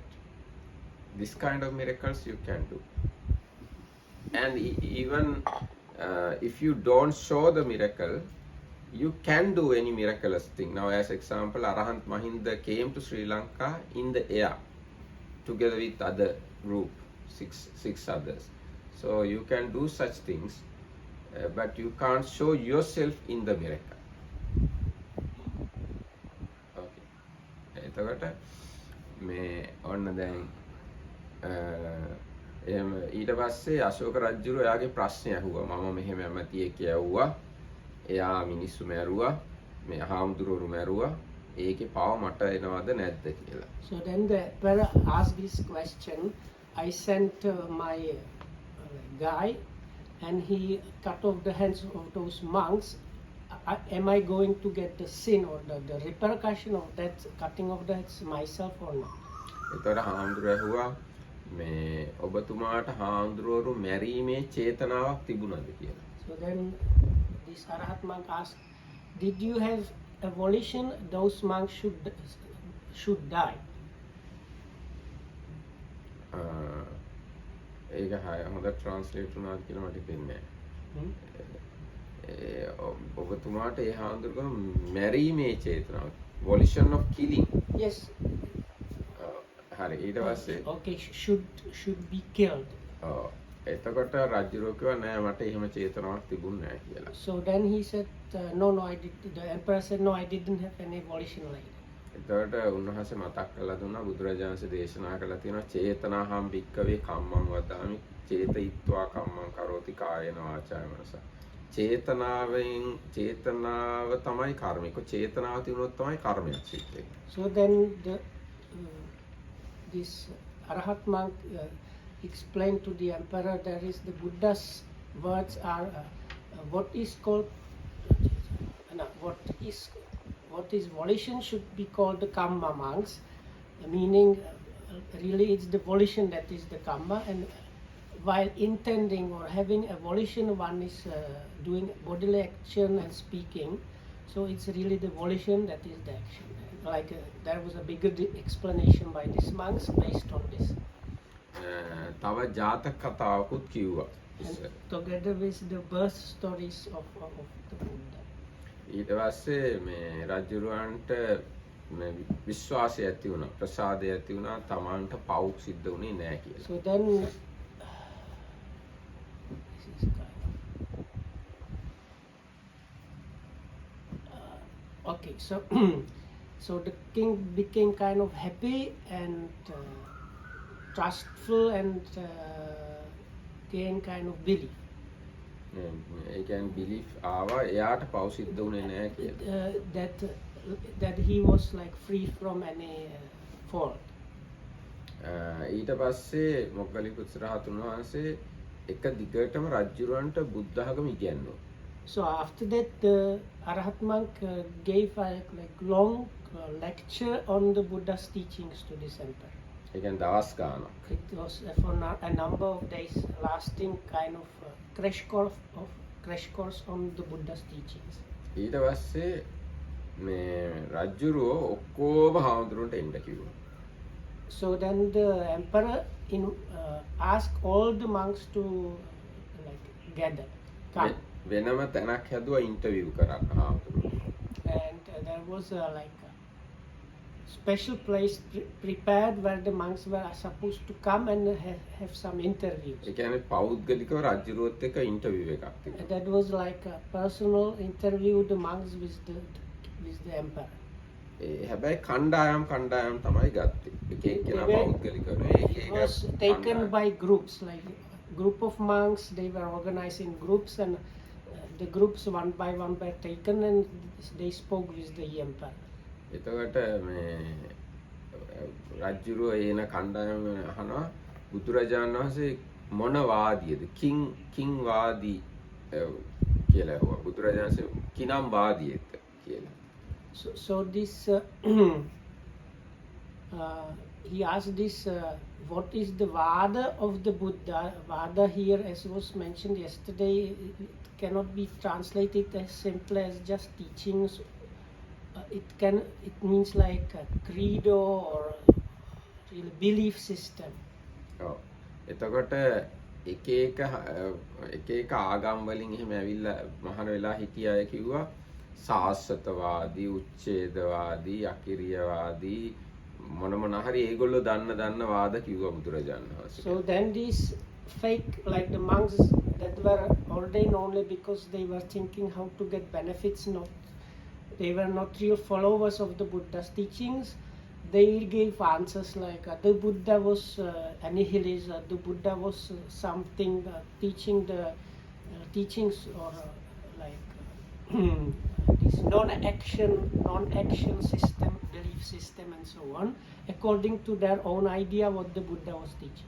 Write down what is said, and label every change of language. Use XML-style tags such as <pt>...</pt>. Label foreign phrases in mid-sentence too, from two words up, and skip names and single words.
<en>This kind of miracles you can do. And even if you don't show the miracle, you can do any miraculous thing. Now, as example, Arahant Mahinda came to Sri Lanka in the air together with other group, six others. So you can do such things, but you can't show yourself in the miracle. Okay.</en> <si>එතකොට මේ ඔන්න දැන් එහෙම ඊට පස්සේ අශෝක රජුරු එයාගේ ප්‍රශ්නය අහුවා. මම මෙහෙම ඇමතියෙක් යවුවා. එයා මිනිස්සු මැරුවා. මේ හාමුදුරුවරු මැරුවා. ඒකේ පාව මට එනවද නැද්ද කියලා.</si> <en>So then the emperor asked this question. I sent my guy and he cut off the hands of those monks. Am I going to get the sin or the repercussion of that cutting off the heads myself or not?</en> <si>එතකොට හාමුදුරුවෝ ඇහුවා මේ ඔබතුමාට හාමුදුරුවරු මැරීමේ චේතනාවක් තිබුණාද කියලා.</si> <en>So then this Arahat monk asked, did you have a volition those monks should die?</en> <si>ඒක හොඳ ට්‍රාන්ස්ලේට් වුණාද කියලා මට තේරෙන්නේ නැහැ. ඔබතුමාට ඒ හාමුදුරුවෝ මැරීමේ චේතනාව,</si> <en>volition of killing. Yes.</en> <si>හරි ඊට පස්සේ</si> <en>Okay, should be killed.</en> <si>එතකොට රජුරෝ කිව්වා නෑ මට එහෙම චේතනාවක් තිබුණ නෑ කියලා.</si> <en>So then he said, no, the emperor said, no, I didn't have any volition like that.</en> <si>එතකොට උන්වහන්සේ මතක් කරලා දුන්නා බුදුරජාණන් වහන්සේ දේශනා කළා තියෙනවා</si> <pi>චේතනාහම් භික්කවේ කම්මං වදාමි චේතයිත්වා කම්මං කරෝති කායේන වාචාය මනස.</pi> <si>චේතනාව තමයි කර්මික. චේතනාව තිබුණොත් තමයි කර්මයක් සිද්ධ වෙන්නේ.</si> <en>So then this Arahat monk explained to the emperor that is the Buddha's words are what is volition should be called the Kamma monks, meaning really it's the volition that is the Kamma, and while intending or having a volition one is doing bodily action and speaking, so it's really the volition that is the action. Like there was a bigger explanation by these monks based on this.</en> <si>තව ජාතක කතාවකුත් කිව්වා.</si> <en>And together with the birth stories of the Buddha.</en> <si>ඊට පස්සේ මේ රජුරවන්ට විශ්වාසය ඇති වුණා, ප්‍රසාදය ඇති වුණා තමන්ට පව් සිද්ධ වුණේ නැහැ කියලා.</si> <en>So then okay, so the king became kind of happy and trustful and gained kind of belief.</en> <si>ඒ කියන්නේ බිලිෆ් ආවා එයාට පව් සිද්ධ වුණේ නැහැ කියලා.</si> <en>That he was like free from any fault.</en> <si>ඊට පස්සේ මොග්ගලිපුත්ත රහතුන් වහන්සේ එක දිගටම රජුරවන්ට බුද්ධ ධර්ම ඉගෙනුවා.</si> <en>So after that, the Arahat monk gave a long lecture on the Buddha's teachings to this emperor.</en> <si>ඒ කියන්නේ දවස් ගානක්.</si> <en>It was for a number of days, lasting kind of crash course on the Buddha's teachings.</en> <si>ඊට පස්සේ මේ රජුරෝ ඔක්කොම හාමුදුරුවන්ට එන්න කිව්වා.</si> <en>So then the emperor asked all the monks to gather, come.</en> <si>වෙනම තැනක් හැදුවා ඉන්ටර්විව් කරන්න හාමුදුරුවෝ.</si> <en>And there was a special place prepared where the monks were supposed to come and have some interviews.</en> <si>ඒ කියන්නේ පෞද්ගලිකව රජුරුවත් එක්ක ඉන්ටර්විව් එකක් තිබුණා.</si> <en>That was like a personal interview the monks with the emperor.</en> <si>හැබැයි කණ්ඩායම් තමයි ගත්තේ. එක එක්කෙනා පෞද්ගලිකව නෙවෙයි.</si> <en>It was taken by groups, like group of monks. They were organized in groups, and the groups one by one were taken and they spoke with the emperor.</en> <si>එතකොට මේ රජුරෝ එන කණ්ඩායම අහනවා බුදුරජාණන් වහන්සේ මොන වාදියද?</si> <pi>කිං වාදී</pi> <si>කියලා ඇහුවා. බුදුරජාණන් වහන්සේ කිනම් වාදියෙක්ද කියලා.</si> <en>So this he asked this, what is the Vada of the Buddha? Vada here, as was mentioned yesterday, it cannot be translated as simple as just teachings. It means like a credo or a belief system.</en> <si>ඔව්. එතකොට එක එක ආගම් වලින් එහෙම ඇවිල්ලා මහාන වෙලා හිටිය අය කිව්වා සාස්වතවාදී, උච්ඡේදවාදී, අකිරියවාදී මොන හරි ඒගොල්ලෝ දන්න වාද කිව්වා බුදුරජාණන් වහන්සේ.</si> <en>So then these fake, like the monks that were ordained only because they were thinking how to get benefits, they were not real followers of the Buddha's teachings. They gave answers like the Buddha was a nihilist, the Buddha was something teaching the teachings or this non-action system, belief system, and so on, according to their own idea what the Buddha was teaching.</en>